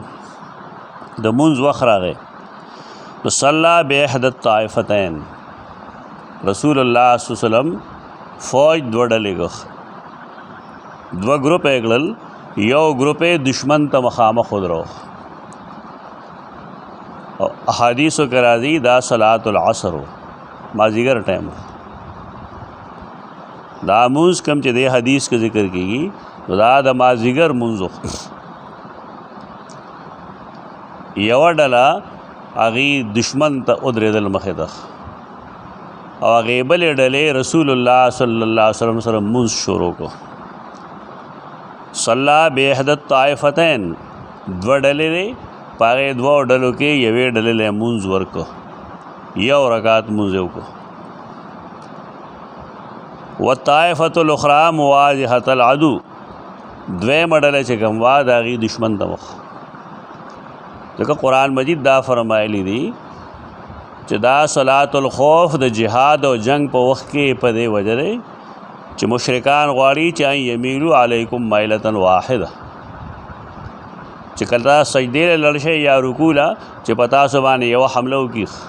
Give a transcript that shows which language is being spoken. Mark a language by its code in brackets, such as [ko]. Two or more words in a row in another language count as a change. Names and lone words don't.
[ps] د مونځ وخت راغی نو [ar] صلی باحدى الطائفتین. [ps] رسول الله [ar] صلی الله علیه وسلم [ps] فوج دوه ډلې کړ، دوه ګروپه یې کړل. یو ګروپ یې دشمن ته مخامخ ودرو. او احادیثو کې راځي دا [ar] صلاة العصر [ps] مازدیګر ټایم. دا مونځ کوم چې دې حدیث کې ذکر کېږي دا د مازدیګر مونځ. یوه ډله هغې دشمن ته ودرېدل مخې ته او هغې بلې ډلې رسول الله [ar] صلی الله علیه وسلم [ps] سره مونځ شروع کړو. [ar] صلی باحدى الطائفتین، [ps] دوه ډلې دی، په هغې دوو ډلو کې یوې ډلې له مونځ ورکړو، یو رکعت مونځ یې وکړو. [ar] والطائفة الاخرى مواجهة العدو، [ps] دویمه ډله چې کوم وه د هغې دشمن ته مخ. ځکه قرآن مجید دا فرمایلی دی چې دا [ar] صلات الخوف [ps] د جهاد او جنگ په وخت کې په دې وجه دی چې مشرکان غواړي چې [ar] ان یمیلو علیکم مایلة واحده، [ps] چې کله سجدې له لړ شئ یا رکوع له چې په تاسو باندې یوه حمله وکړي.